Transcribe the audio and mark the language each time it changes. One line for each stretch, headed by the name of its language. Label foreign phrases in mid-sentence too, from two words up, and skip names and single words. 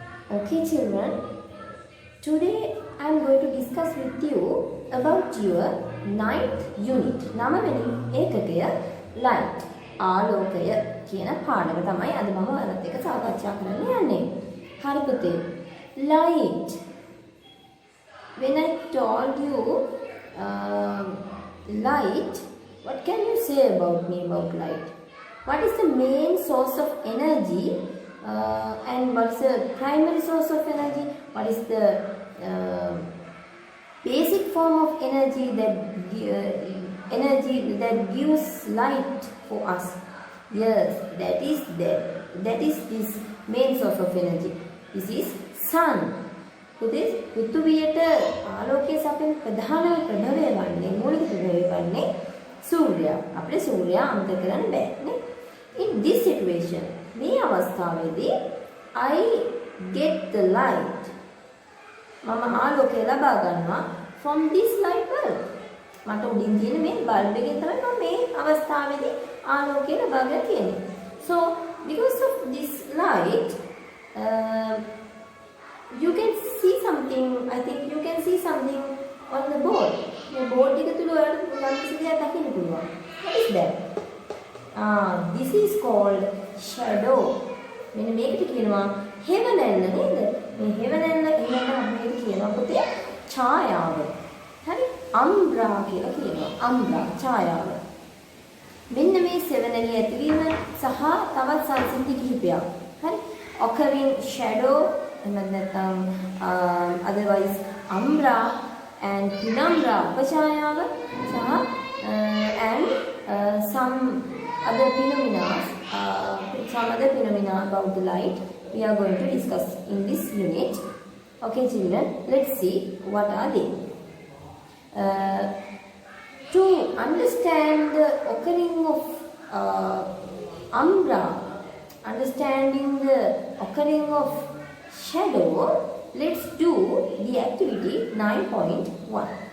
English: Okay, children. Today I am going to discuss with you about your ninth unit.
Sinhala: නවවෙනි ඒකකය light. ආලෝකය කියන පාඩම තමයි අද මම ඔයාලත් එක්ක සාකච්ඡා කරන්න යන්නේ. හරි පුතේ.
English: Light. When I told you light, what can you say about me about light? What is the main source of energy and what's the primary source of energy? What is the basic form of energy that gives light for us? Yes, that is this main source of energy. This is sun.
Sinhala: පෘථිවියට ආලෝකය සපයන ප්‍රධාන ප්‍රභවය වන්නේ මූලික ප්‍රභවය වන්නේ සූර්යයා. අපේ සූර්යයා අමතක කරන්න බෑනේ.
English: In this situation,
Sinhala: මේ අවස්ථාවේදී
English: I get the light.
Sinhala: මම ආලෝකය ලබා ගන්නවා
English: from this light bulb.
Sinhala: මට උඩින් තියෙන මේ බල්බ් එකෙන් තමයි මම මේ අවස්ථාවේදී ආලෝකය ලබා ගන්න තියෙන්නේ.
English: So because of this light, you can see something. I think you can see something on the board.
Sinhala: මේ board එක තුල ඔයාලට මොකක්ද කියලා දකින්න පුළුවන්.
English: What is that? This is called shadow.
Sinhala: මෙන්න මේකට කියනවා හෙවණැල්ල නේද? මේ හෙවණැල්ල ඉන්නකම අපිට කියනවා පුතේ ඡායාව. හරි? අම්බ්‍රා කියලා කියනවා. අම්බ්‍රා ඡායාව. මෙන්න මේ සෙවණැලිය ඇතිවීම සහ තවත් සංසිද්ධි කිහිපයක්. හරි?
English: occurring shadow and otherwise umbra and penumbra upachāyāව සහ and some other phenomena about the light we are going to discuss in this unit. Okay children, let's see what are they. To understand the occurring of umbra, understanding the occurring of shadow, let's do the activity 9.1.